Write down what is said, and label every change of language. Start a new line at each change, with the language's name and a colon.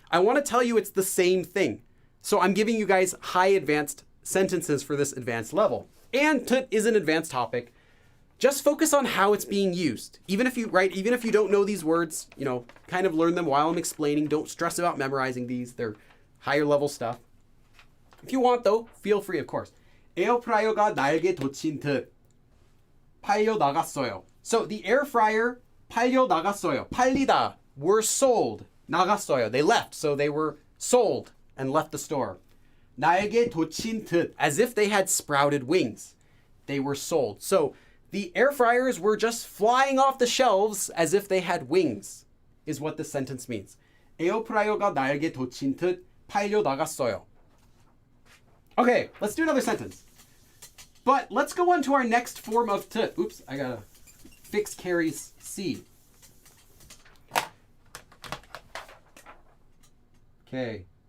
English: I want to tell you it's the same thing. So I'm giving you guys high advanced sentences for this advanced level. And 듯 is an advanced topic. Just focus on how it's being used. Even if you don't know these words, kind of learn them while I'm explaining. Don't stress about memorizing these. They're higher level stuff. If you want though, feel free, of course.
Korean: 에어프라이어가 날개 돋친 듯 팔려 나갔어요.
English: So the air fryer
Korean: 팔려 나갔어요. 팔리다
English: were sold.
Korean: 나갔어요.
English: They left. So they were sold and left the store.
Korean: 날개 돋친 듯
English: as if they had sprouted wings. They were sold. So the air fryers were just flying off the shelves as if they had wings, is what this sentence means.
Korean: 에어프라이어가 날개 돋친 듯 팔려 나갔어요.
English: Okay, let's do another sentence. But let's go on to our next form of 듯. Oops, I gotta fix Carrie's C. Okay.